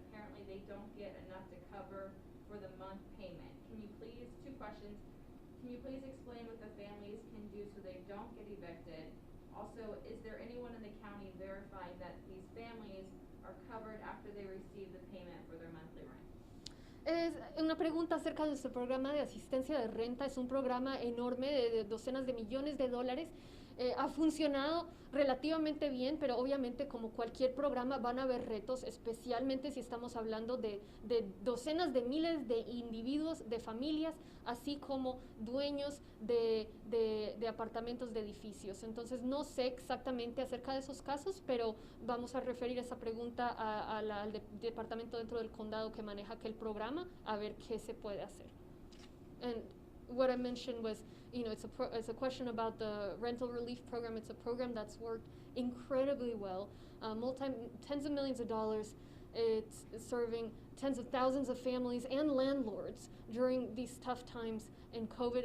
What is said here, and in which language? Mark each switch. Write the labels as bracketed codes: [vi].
[en] Apparently they don't get enough to cover for the month payment. Can you please, 2 questions, can you please explain what the families can do so they don't get evicted? Also, is there anyone in the county verifying that these families are covered after they receive the payment for their monthly rent? [es] Es una pregunta acerca de nuestro programa de asistencia de renta. Es un programa enorme de docenas de millones de dólares. Ha funcionado relativamente bien, pero obviamente como cualquier programa van a haber retos, especialmente si estamos hablando de docenas de miles de individuos, de familias, así como dueños de apartamentos de edificios. Entonces no sé exactamente acerca de esos casos, pero vamos a referir esa pregunta al departamento dentro del condado que maneja aquel programa, a ver qué se puede hacer. [en] And what I mentioned was, it's a question about the rental relief program. It's a program that's worked incredibly well, tens of millions of dollars. It's serving tens of thousands of families and landlords during these tough times in COVID.